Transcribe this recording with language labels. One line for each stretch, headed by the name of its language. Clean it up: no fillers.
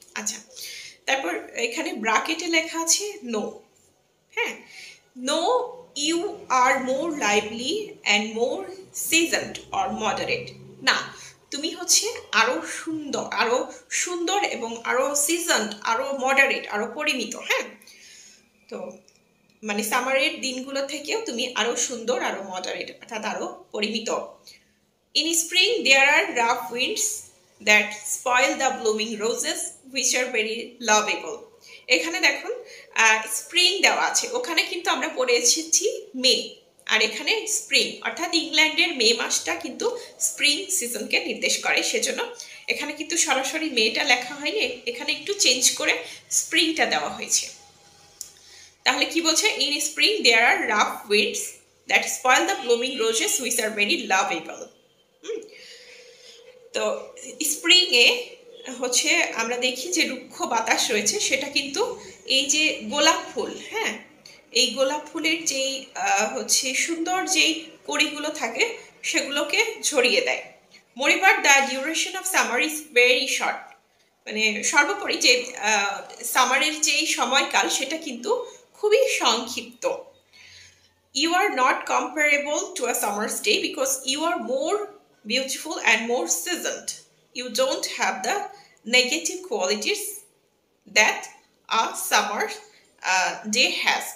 Bangla: আচ্ছা, তারপর এখানে ব্র্যাকেটে লেখা আছে নো, হ্যাঁ,
English: no you are more lively and more seasoned or moderate,
Bangla: না তুমি হচ্ছে আরো সুন্দর এবং আরো সিজনড, আরো মডারেট, আরো পরিমিত, হ্যাঁ। তো মানে সামারের দিনগুলো থেকেও তুমি আরো সুন্দর, আরো মডারেট, অর্থাৎ আরো পরিমিত।
English: In spring there are rough winds that spoil the blooming roses which are very lovable.
Bangla: এখানে দেখুন স্প্রিং দেওয়া আছে, ওখানে কিন্তু আমরা পড়ে এসেছি মে, আর এখানে স্প্রিং, অর্থাৎ ইংল্যান্ডের মে মাসটা কিন্তু স্প্রিং সিজনকে নির্দেশ করে, সেজন্য এখানে কিন্তু সরাসরি মেটা লেখা হয়নি, এখানে একটু চেঞ্জ করে স্প্রিংটা দেওয়া হয়েছে। তাহলে কি বলছে?
English: In spring there are rough winds that spoil the blooming roses which are very lovable.
Bangla: তো স্প্রিংয়ে হচ্ছে আমরা দেখি যে রুক্ষ বাতাস রয়েছে, সেটা কিন্তু এই যে গোলাপ ফুল, হ্যাঁ, এই গোলাপ ফুলের যেই হচ্ছে সুন্দর যেই কড়িগুলো থাকে সেগুলোকে ঝরিয়ে দেয়।
English: moreover the duration of summer is very short,
Bangla: মানে সর্বোপরি যে সামারের যেই সময়কাল সেটা কিন্তু খুবই সংক্ষিপ্ত।
English: You are not comparable to a summer's day because you are more beautiful and more seasoned. You don't have the negative qualities that a summer day has.